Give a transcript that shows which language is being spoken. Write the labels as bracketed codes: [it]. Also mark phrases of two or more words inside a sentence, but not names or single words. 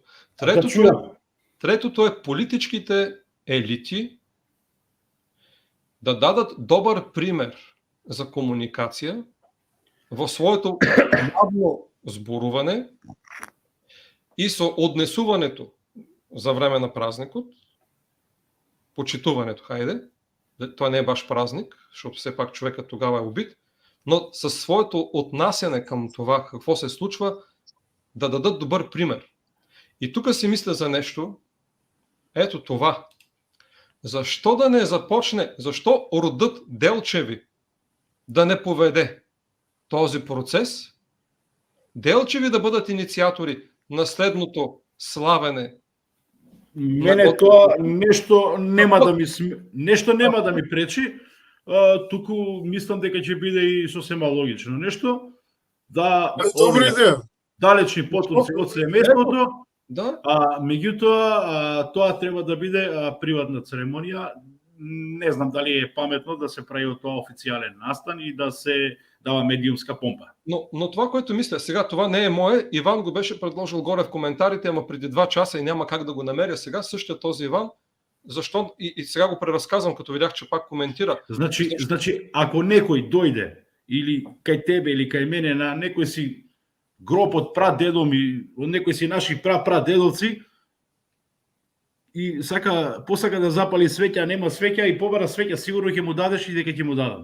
[mk] Третото е политичките елити да дадат добар пример за комуникација во своето јавно зборување и со однесувањето за време на празникот, почитувањето, хајде, тоа не е баш празник, што сепак човекот тогава е убит, [bg] но със своето отнасяне към това какво се случва, да дадат добър пример. И тук си мисля за нещо, ето това. Защо да не започне, защо родът Делчеви да не поведе този процес, Делчеви да бъдат инициатори на следното славене? [mk] Мене тоа нешто нема да ми пречи. Туку мислам дека ќе биде и сосема логично нешто да далечни потомци од семејството, меѓутоа тоа треба да биде приватна церемонија. Не знам дали е паметно да се прави од тоа официјален настан и да се дава медиумска помпа. [bg] Но това, което мисля сега, това не е мое. Иван го беше предложил горе в коментарите, ама преди 2 часа и няма как да го намеря сега. Същия този Иван. Защо? И сега го преразказвам, като видях, че пак коментира. [mk] Значи, ако некој дојде или кај тебе или кај мене на некој си гроб од прадедо ми, од некој си наши прадедовци и посака да запали свеќа, нема свеќа и побара свеќа, сигурно ќе му дадеш и дека ќе му дадам.